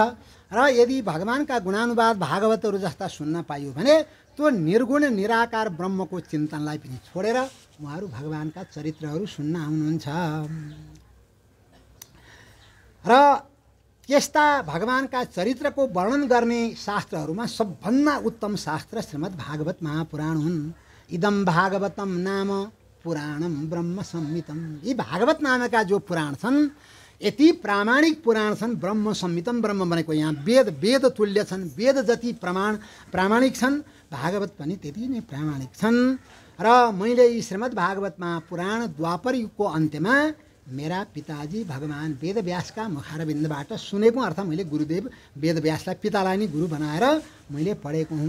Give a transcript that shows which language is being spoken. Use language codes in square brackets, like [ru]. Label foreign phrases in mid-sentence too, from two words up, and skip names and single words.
[ne] र यदि भगवानका गुणानुवाद भागवतहरू जस्ता सुन्न पाइयो भने त्यो निर्गुण निराकार ब्रह्मको चिन्तनलाई पनि छोडेर उहाँहरू भगवानका चरित्रहरू सुन्न आउनुहुन्छ। र यस्ता भगवानका चरित्रको वर्णन गर्ने शास्त्रहरूमा सबभन्दा उत्तम शास्त्र श्रीमद् भागवत महापुराण हुन्। [sa] इदम भागवतम नाम पुराणम ब्रह्म संहितम। [ne] यी भागवत नामका जो पुराण छन्, यति प्रामाणिक पुराण छन्। [sa] ब्रह्म संहितम, [ne] ब्रह्म भनेको यहाँ वेद तुल्य छन्, वेद जति प्रामाणिक छन्, भागवत पनि त्यति नै प्रामाणिक छन्। र मैले यी श्रीमद् भागवत महापुराण द्वापर युगको अन्त्यमा मेरा पिताजी भगवान वेदव्यासका मुखारविन्दबाट सुनेको, अर्थ मैले गुरुदेव वेदव्यासलाई पितालाई नै गुरु बनाएर मैले पढेको हुँ।